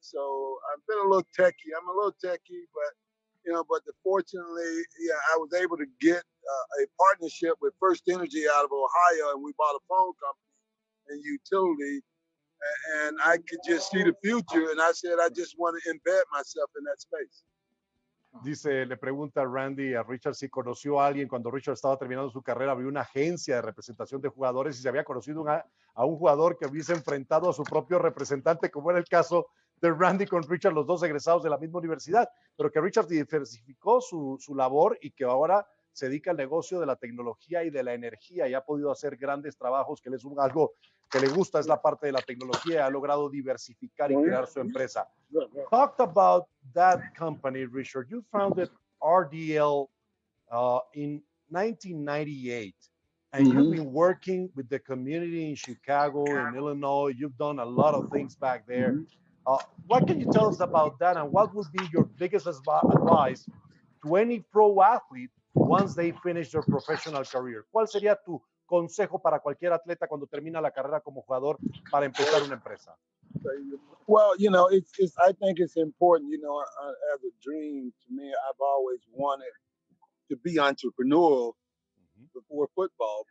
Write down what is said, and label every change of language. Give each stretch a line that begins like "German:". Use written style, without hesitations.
English: So I've been a little techie. I'm a little techie, but fortunately, I was able to get a partnership with First Energy out of Ohio, and we bought a phone company and utility, and I could just see the future, and I said, I just want to embed myself in that space.
Spanish: Dice, le pregunta Randy a Richard si conoció a alguien cuando Richard estaba terminando su carrera, abrió una agencia de representación de jugadores y se había conocido a un jugador que hubiese enfrentado a su propio representante, como era el caso de Randy con Richard, los dos egresados de la misma universidad, pero que Richard diversificó su labor y que ahora se dedica al negocio de la tecnología y de la energía y ha podido hacer grandes trabajos, que es algo que le gusta, es la parte de la tecnología, ha logrado diversificar y crear su empresa.
English: Talked about that company, Richard. You founded RDL in 1998, and you've been working with the community in Chicago, in Illinois. You've done a lot of things back there. What can you tell us about that, and what would be your biggest advice to any pro athlete once they finish their professional career?
Spanish: ¿Cuál sería tu consejo para cualquier atleta cuando termina la carrera como jugador para empezar una empresa?
English: Well, I think it's important, as a dream to me, I've always wanted to be entrepreneurial before football.